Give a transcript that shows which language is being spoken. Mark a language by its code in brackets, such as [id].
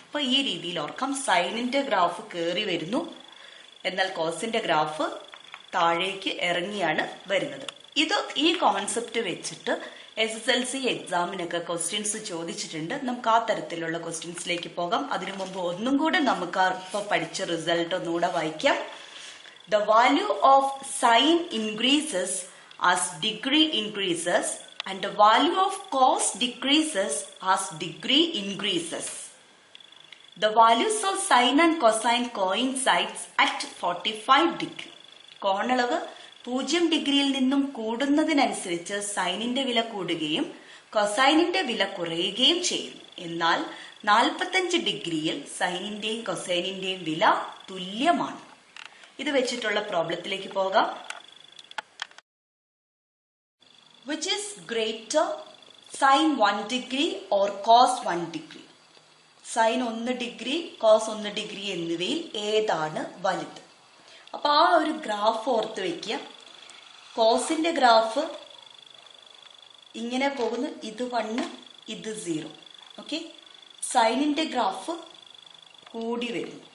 [ml] അപ്പൊ ഈ രീതിയിൽ ഓർക്കാം, സൈനിന്റെ ഗ്രാഫ് കയറി വരുന്നു, എന്നാൽ കോസിന്റെ ഗ്രാഫ് താഴേക്ക് ഇറങ്ങിയാണ് വരുന്നത്. ഇത് ഈ കോൺസെപ്റ്റ് വെച്ചിട്ട് SSLC എക്സാമിനൊക്കെ ക്വസ്റ്റ്യൻസ് ചോദിച്ചിട്ടുണ്ട്. നമുക്ക് ആ തരത്തിലുള്ള ക്വസ്റ്റ്യൻസിലേക്ക് പോകാം. അതിനു മുമ്പ് ഒന്നും കൂടെ നമുക്ക് ഇപ്പൊ പഠിച്ച റിസൾട്ട് ഒന്നുകൂടെ വായിക്കാം. [en] The value of sine increases as degree increases and the value of cos decreases as degree increases. The values of sine and cosine coincides at 45 degree. [ml] കോണളവ് 0 ഡിഗ്രിയിൽ നിന്നും കൂടുന്നതിനനുസരിച്ച് സൈനിന്റെ വില കൂടുകയും കൊസൈനിന്റെ വില കുറയുകയും ചെയ്യുന്നു. എന്നാൽ 45 ഡിഗ്രിയിൽ സൈനിന്റെയും കൊസൈനിന്റെയും വില തുല്യമാണ്. ഇത് വെച്ചിട്ടുള്ള പ്രോബ്ലത്തിലേക്ക് പോകാം. [en] Which is greater, sin 1 degree or cos 1 degree? [ml] Sin 1 degree cos 1 degree എന്നിവയിൽ ഏതാണ് വലുത്? അപ്പൊ ആ ഒരു ഗ്രാഫ് ഓർത്ത് വെക്കുക. കോസിന്റെ ഗ്രാഫ് ഇങ്ങനെ പോകുന്നു, ഇത് 1, ഇത് 0. ഓക്കെ, സൈനിന്റെ ഗ്രാഫ് കൂടി വരുന്നു.